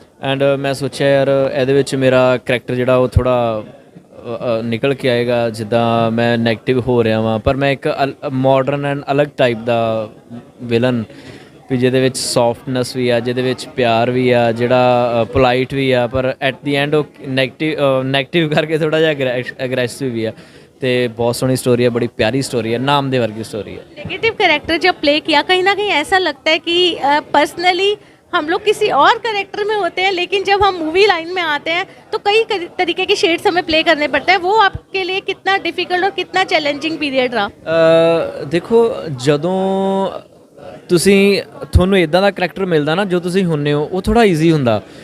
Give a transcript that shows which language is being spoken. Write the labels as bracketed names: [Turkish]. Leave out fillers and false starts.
[Punjabi] And ਮੈਂ ਸੋਚਿਆ ਯਾਰ ਇਹਦੇ ਵਿੱਚ ਮੇਰਾ ਕਰੈਕਟਰ ਜਿਹੜਾ ਉਹ ਥੋੜ੍ਹਾ ਨਿਕਲ ਕੇ ਆਏਗਾ, ਜਿੱਦਾਂ ਮੈਂ ਨੈਗੇਟਿਵ ਹੋ ਰਿਹਾ ਵਾਂ, ਪਰ ਮੈਂ ਇੱਕ ਮਾਡਰਨ ਐਂਡ ਅਲੱਗ ਟਾਈਪ ਦਾ ਵਿਲਨ, ਵੀ ਜਿਹਦੇ ਵਿੱਚ ਸੌਫਟਨੈਸ ਵੀ ਆ, ਜਿਹਦੇ ਵਿੱਚ ਪਿਆਰ ਵੀ ਆ, ਜਿਹੜਾ ਪੋਲਾਈਟ ਵੀ ਆ, ਪਰ ਐਟ ਦੀ ਐਂਡ ਉਹ ਨੈਗੇਟਿਵ ਕਰਕੇ ਥੋੜ੍ਹਾ ਜਿਹਾ ਅਗਰੈਸਿਵ ਵੀ ਆ। [Hindi] ਤੇ बहुत सोहनी स्टोरी है, बड़ी प्यारी स्टोरी है, नाम दे वर्गी स्टोरी है। नेगेटिव कैरेक्टर जब प्ले किया कहीं ना कहीं ऐसा लगता है कि पर्सनली हम लोग किसी और कैरेक्टर में होते हैं, लेकिन जब हम मूवी लाइन में आते हैं तो कई तरीके के शेड्स हमें प्ले करने पड़ते हैं। वो आपके लिए कितना डिफिकल्ट और कितना चैलेंजिंग पीरियड रहा? [Punjabi] देखो ਜਦੋਂ ਤੁਸੀਂ ਤੁਹਾਨੂੰ ਇਦਾਂ ਦਾ ਕਰੈਕਟਰ ਮਿਲਦਾ ਨਾ ਜੋ ਤੁਸੀਂ ਹੁੰਨੇ ਹੋ, ਉਹ ਥੋੜਾ ਈਜ਼ੀ ਹੁੰਦਾ।